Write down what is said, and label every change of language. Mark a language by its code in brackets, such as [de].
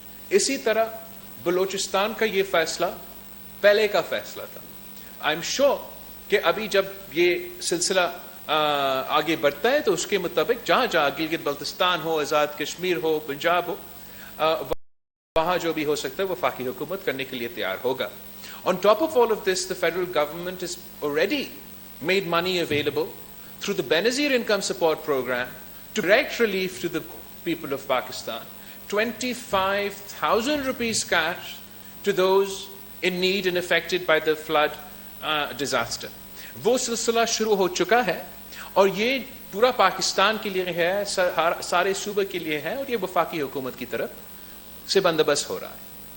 [ur] اسی طرح بلوچستان کا یہ فیصلہ پہلے کا فیصلہ تھا. [en] I am sure [ur] کہ ابھی جب یہ سلسلہ آگے بڑھتا ہے تو اس کے مطابق جہاں جہاں گلگت بلتستان ہو, آزاد کشمیر ہو, پنجاب ہو, وہاں جو بھی ہو سکتا ہے وفاقی حکومت کرنے کے لیے تیار ہوگا. [en] On top of all of this, the federal government has already made money available through the Benazir Income Support Program to direct relief to the people of Pakistan. 25,000 rupees cash to those in need and affected by the flood disaster. [ur] وہ سلسلہ شروع ہو چکا ہے اور یہ پورا پاکستان کے لیے ہے, سارے صوبے کے لیے ہے, اور یہ وفاقی حکومت کی طرف سے بندوبست ہو رہا ہے.